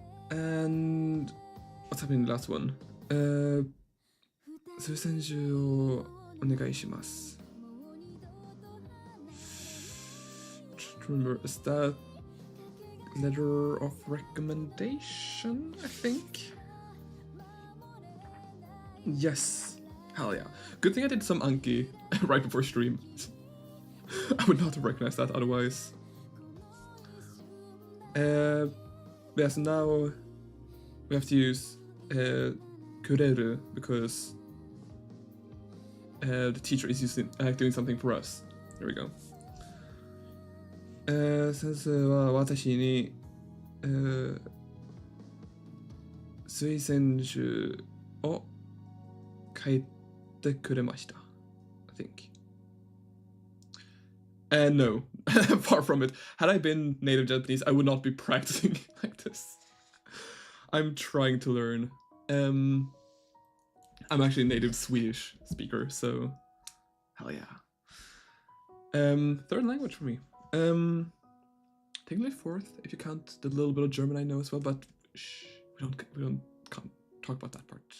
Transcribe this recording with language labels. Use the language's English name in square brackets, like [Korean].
[English] And what's happening in the last one? [Japanese] 推薦集をお願いします。 [English] Remember, is that letter of recommendation? I think. Yes. Hell yeah. Good thing I did some Anki right before stream. I would not have recognized that otherwise. Yeah, so now we have to use kureru because the teacher is doing something for us. There we go. [Japanese] 先生は私に、推薦書を書いてくれました。 [English] I think. No, far from it. Had I been native Japanese, I would not be practicing like this. I'm trying to learn. I'm actually a native Swedish speaker, so hell yeah. Third language for me. Technically fourth, if you count the little bit of German I know as well, but shh, can't talk about that part.